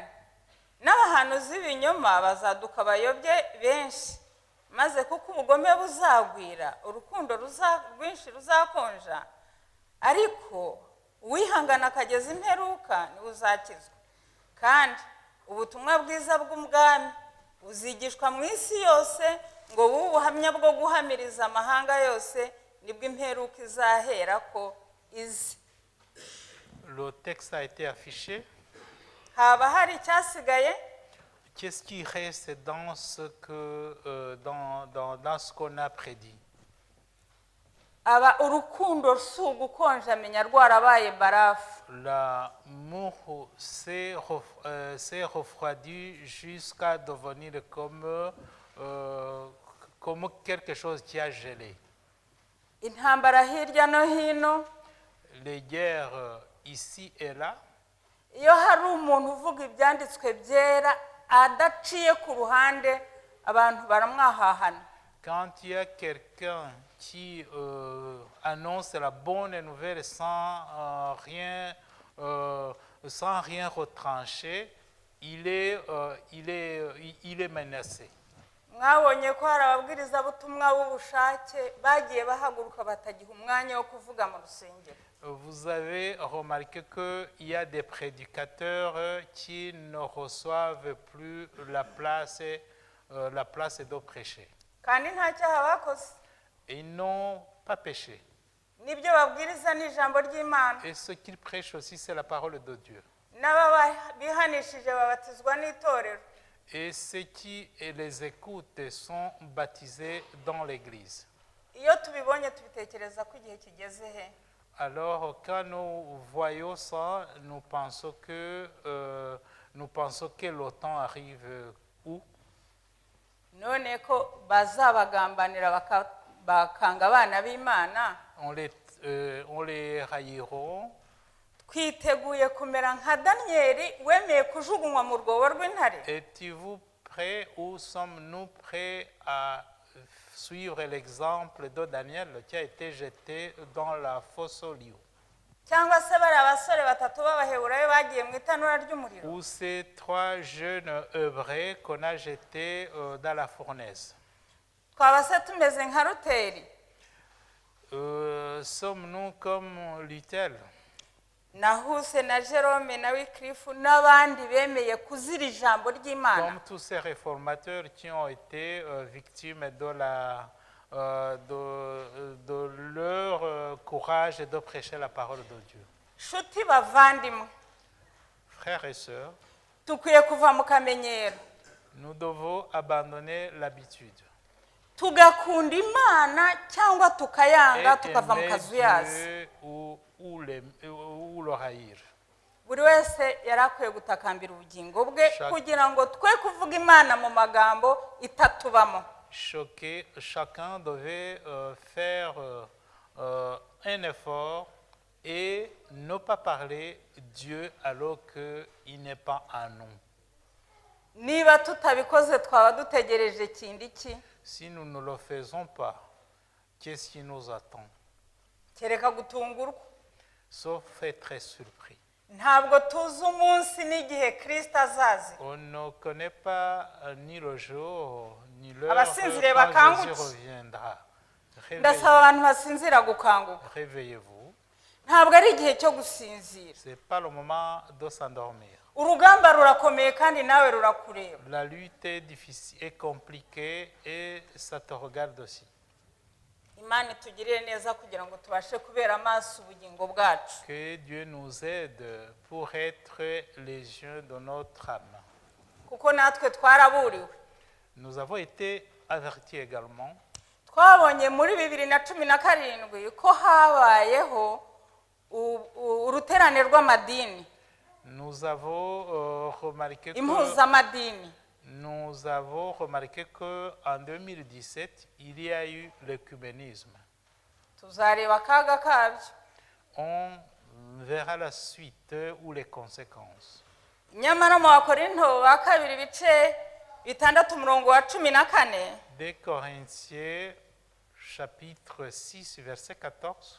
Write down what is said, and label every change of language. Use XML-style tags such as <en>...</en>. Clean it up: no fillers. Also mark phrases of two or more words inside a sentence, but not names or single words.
<rw>N'abahanuzi b'ibinyoma bazaduka bayobye benshi maze kuko ubugome buzagwira urukundo rwinshi ruzakonja ariko uwihangana akageza imperuka niwe uzakizwa. Kandi ubutumwa bwiza bw'ubwami buzigishwa mu isi yose ngo bube ubuhamya bwo guhamiriza amahanga yose, nibwo imperuka izahera ko izi.</rw> <fr>Le texte a été affiché.</fr> <rw>Haba hari icyasigaye?</rw> <fr>Qu'est-ce qui reste dans ce dans ce qu'on a prédit?</fr> <rw>Aba urukundo si ugukonja amenya rwarabaye barafu.</rw> <fr>L'amour s'est refroidi jusqu'à devenir comme quelque chose qui a gelé.</fr> <rw>Intambara hirya no hino,</rw> <fr>Les guerres ici et là,</fr> <rw>iyo hari umuntu uvuga ibyanditswe byera adaciye ku ruhande, abantu baramwahahana.</rw> <fr>quand il y a quelqu'un qui annonce la bonne nouvelle sans rien retrancher, il est menacé.</fr> <rw>Mwabonye ko hari ababwirizabutumwa b'ubushake bagiye bahaguruka batagiha umwanya wo kuvuga mu rusengero.</rw> <fr>Vous avez remarqué qu'il y a des prédicateurs qui ne reçoivent plus la place de prêcher.</fr> <rw>Kandi nta cyaha bakoze.</rw> <fr>Et ils n'ont pas péché.</fr> <rw>Nibyo babwiriza n'ijambo ry'Imana.</rw> <fr>Et ce qu'ils prêchent aussi, c'est la parole de Dieu.</fr> <rw>N'ababa bihanishije babatizwa n'itorero.</rw> <fr>Et ceux qui les écoutent sont baptisés dans l'Église.</fr> <rw>Iyo tubibonye tubitekereza ko igihe kigeze he.</rw> <fr>Alors, quand nous voyons ça, nous pensons que le temps arrive où?</fr> <rw>None ko bazabagambanira bakanga abana b'Imana.</rw> <fr>On les haïront.</fr> <rw>Twiteguye kumera nka Danieli wemeye kujugunywa mu rwobo rw'intare.</rw> <fr>Êtes-vous prêts ou sommes-nous prêts à suivre l'exemple de Daniel qui a été jeté dans la fosse au lion?</fr> <rw>Cyangwa se bari abasore batatu b'Abaheburayo bagiye mu itanura ry'umuriro.</rw> <fr>Ou ces 3 jeunes Hébreux qu'on a jetés dans la fournaise?</fr> <rw>Twaba se tumeze nka Ruteri?</rw> <fr>Sommes-nous comme Luther?</fr> <rw>Nahuse na Jerome na Wycliffe n'abandi bemeye kuzira ijambo ry'Imana.</rw> <fr>Comme tous ces réformateurs qui ont été victimes de leur courage de prêcher la parole de Dieu.</fr> <rw>Shuti bavandimwe,</rw> <fr>Frères et sœurs,</fr> <rw>tukwiye kuva mu kamenyero.</rw> <fr>nous devons abandonner l'habitude.</fr> <rw>Tugakunda Imana cyangwa tukayanga</rw> <fr>Et</fr> <rw>tukava mu</rw> <fr>aimer</fr> <rw>kazu yazo.</rw> <fr>Dieu ou le haïr.</fr> <rw>Buri wese yarakwiye gutakambira ubugingo bwe</rw> <fr>Chaque-</fr> <rw>kugira ngo twe kuvuga Imana mu magambo itatubamo.</rw> <fr>Chacun devait faire un effort et ne pas parler Dieu alors qu'il n'est pas en nous.</fr> <rw>Niba tutabikoze twaba dutegereje ikindi ki?</rw> <fr>Si nous ne le faisons pas, qu'est-ce qui nous attend?</fr> <rw>Kereka gutungurwa.</rw> <fr>Sauf être surpris.</fr> <rw>Ntabwo tuzi umunsi n'igihe Kristo azazi.</rw> <fr>On ne connaît pas ni le jour ni l'heure</fr> <rw>Abasinziriye</rw> <fr>quand</fr> <rw>bakangutse.</rw> <fr>Jésus reviendra.</fr> <rw>Ndasaba abantu basinzira gukanguka.</rw> <fr>Réveillez-vous.</fr> <rw>Ntabwo ari igihe cyo gusinzira.</rw> <fr>Ce n'est pas le moment de s'endormir.</fr> <rw>Urugamba rurakomeye kandi nawe rurakureba.</rw> <fr>La lutte est difficile et compliquée et ça te regarde aussi.</fr> <rw>Imana itugirire neza kugira ngo tubashe kubera amaso ubugingo bwacu.</rw> <fr>Que Dieu nous aide pour être les yeux de notre âme.</fr> <rw>Kuko natwe twaraburiwe.</rw> <fr>Nous avons été avertis également.</fr> <rw>Twabonye muri 2017 ko habayeho uruterane rw'amadini.</rw> <fr>Nous avons remarqué</fr> <rw>Impuzamadini.</rw> <fr>Nous avons remarqué qu'en 2017, il y a eu l'œcuménisme.</fr> <rw>Tuzareba akaga kabyo.</rw> <fr>On verra la suite ou les conséquences.</fr> <rw>Nyamara mu Bakorinto ba kabiri bice 6:14.</rw> <fr>2 Corinthiens chapitre 6 verset 14.</fr>